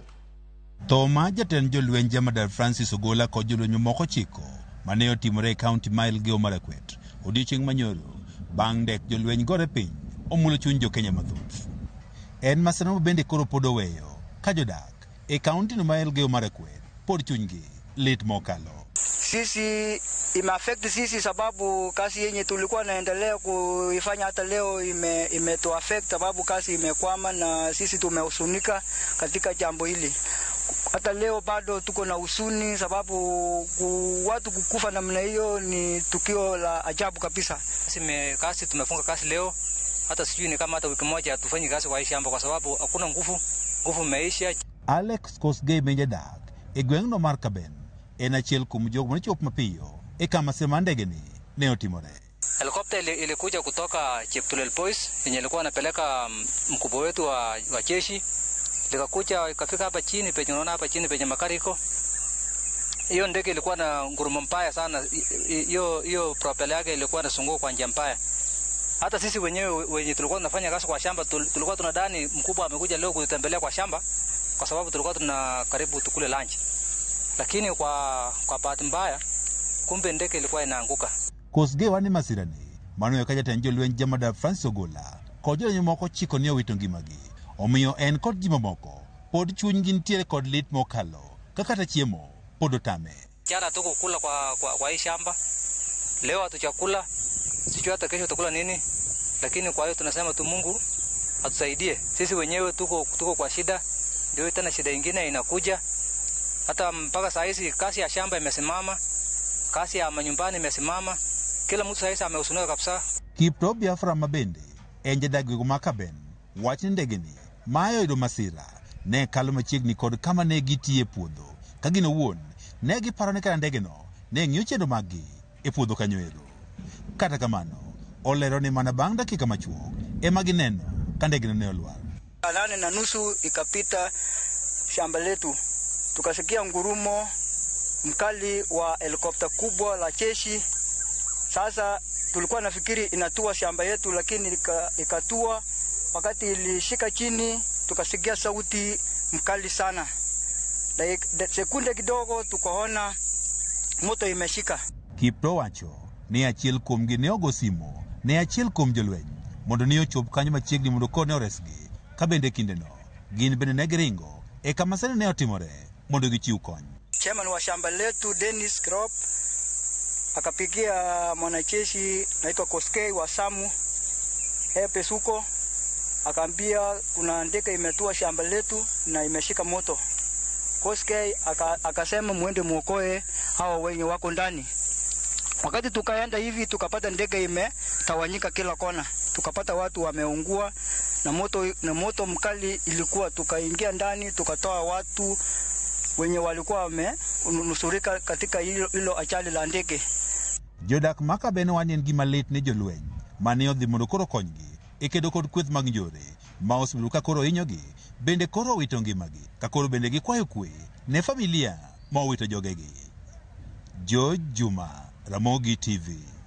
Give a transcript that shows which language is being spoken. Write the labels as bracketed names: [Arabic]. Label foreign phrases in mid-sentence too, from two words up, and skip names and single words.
[Luo (Kenya and Tanzania)] Tho mar jatend jolweny Jamadar Francis Ogola kod jolweny mamoko 9 mane otimore e kaunti ma Elgeyo Marakwet odiechieng' manyoro bang' dek jolweny gore piny omulo chuny jo-Kenya mathoth. En masirano bende koro pod oweyo ka jodak e kaunti no ma Elgeyo Marakwet pod chunygi lit mokalo. [Swahili] Sisi imeaffect sisi sababu kazi yenye tulikuwa naendelea kuifanya hata leo imetuaffect sababu kazi imekwama na sisi tumehusunika katika jambo hili. Hata leo bado tuko na husuni sababu watu kukufa namna hiyo ni tukio la ajabu kabisa. Kazi tumefunga kazi leo, hata sijui ni kama hata wiki moja hatufanyi kazi kwa shamba kwa sababu hakuna nguvu imeisha. [Luo (Kenya and Tanzania)] Alex Kosgei menjadak e gweng'no mar Kaben en achiel kuom jogo machop mapiyo e kama sema ndegeni ne otimore. [Swahili] Helikopta ilikuja kutoka Cheptulel Boys yenye ilikuwa anapeleka mkubwa wetu wa jeshi, likakuja ikafika hapa chini penye unaona hapa chini penye Makariko. Hiyo ndege ilikuwa na ngurumo mbaya sana, hiyo propeller yake ilikuwa inazunguka kwa njia mbaya. Hata sisi wenyewe tulikuwa tunafanya kazi kwa shamba tulikuwa tunadhani mkubwa amekuja leo kutembelea kwa shamba kwa sababu tulikuwa tuna karibu tukule lunch. Lakini kwa bahati mbaya kumbe ndege ilikuwa inaanguka. [Luo (Kenya and Tanzania)] Kosgei wani masirani mano yoka jatend jolweny Jamadar Francis Ogola kod jolweny moko 9 ne owito ngimagi. Omiyo en kod ji mamoko pod chunygi nitiere kod lit mokalo kaka ta chiemo pod otame. [Swahili] Jana tuko kula kwa hii shamba. Leo hatuchakula. Sijui hata kesho tutakula nini. Lakini kwa hiyo tunasema tu Mungu atusaidie. Sisi wenyewe tuko kwa shida. Ndio tena shida nyingine inakuja. Hata mpaka saa hizi kazi ya shamba imesimama. Kazi ya manyumbani imesimama. Kila mtu saa hizi amehusunika kabisa. [Luo (Kenya and Tanzania)] Kipto Biafra mabende en jadak gweng' ma Kaben wacho ndegeni mayo yudo masira ne kalo machiegni kod kama ne gitie puodho ka gino wuon ne giparo ni kana ndegeno ne ng'iyo chendo maggi e puodho kanyoero. Kata kamano olero ni mana bang' dakika machuok ema gineno ka ndegeno ne olwar. [Swahili] 8:30 ikapita shamba letu, tukasikia ngurumo mkali wa helikopta kubwa la jeshi. Sasa tulikuwa nafikiri inatua shamba yetu, lakini ikatua. Wakati ilishika chini tukasikia sauti mkali sana. Sekunde kidogo tukaona moto imeshika. [Luo (Kenya and Tanzania)] Kipto wacho ni achiel kuomgi ne ogo simo ne achiel kuom jolweny mondo ni ochop kanyo machiegni mondo kone oresgi. Ka bende kindeno gin bende ne giringo e kama sani ne otimore mondo gichiw kony. [Swahili] Chairman wa shamba letu Dennis Krop akapigia mwanajeshi naitwa Kosgei wa Samu Pesuko, akaambia kuna ndege imetua shamba letu na imeshika moto. Kosgei akasema muende muokoe hao wenye wako ndani. Wakati tukaenda hivi tukapata ndege imetawanyika kila kona. Tukapata watu wameungua na moto mkali ilikuwa, tukaingia ndani tukatoa watu wenye walikuwa wamenusurika katika hilo ajali la ndege. [Luo (Kenya and Tanzania)] Jodak Makaben wanyen gima lit ne jolweny mane odhi mondo koro konygi e kedo kod kweth mag njore ma osebedo ka koro hinyogi bende koro owito ngimagi ka koro bende gikwayo kwe ne familia ma owito jogegi. George Juma, Ramogi TV.